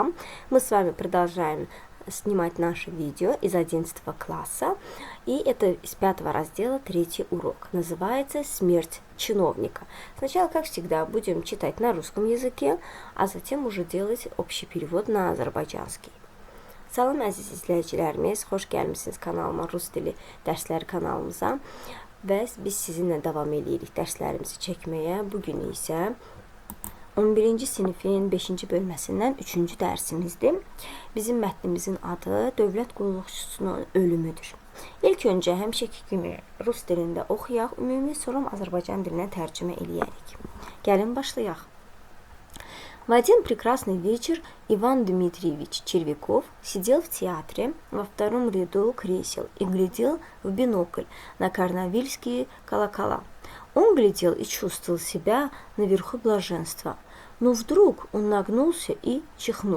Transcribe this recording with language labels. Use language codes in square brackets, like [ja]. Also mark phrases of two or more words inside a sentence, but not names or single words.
[ru] Мы с вами продолжаем снимать наше видео из 11 класса. И это из 5 раздела 3 урок. Называется «Смерть чиновника». Сначала, как всегда, будем читать на русском языке, а затем уже делать общий перевод на azərbaycanский. [az] Salam əziz izləyicilərimiz, xoş gəlmisiniz kanalıma, Rus dili dərsləri kanalımıza. Və biz sizinlə davam edirik dərslərimizi çəkməyə. Bugün isə 11-ci sinifin 5-ci bölməsindən 3-cü dərsimizdir. Bizim mətnimizin adı Dövlət qulluqçusunun ölümüdür. İlk öncə həmişəki kimi Rus dilində oxuyaq, ümumi sonra Azərbaycan dilinə tərcümə eləyərik. Gəlin başlayaq. [ru] В один прекрасный вечер Иван Дмитриевич Червяков сидел в театре во втором ряду кресел и глядел в бинокль на корнавильские колокола. Он глядел и чувствовал себя наверху блаженства, но вдруг он нагнулся и чихнул.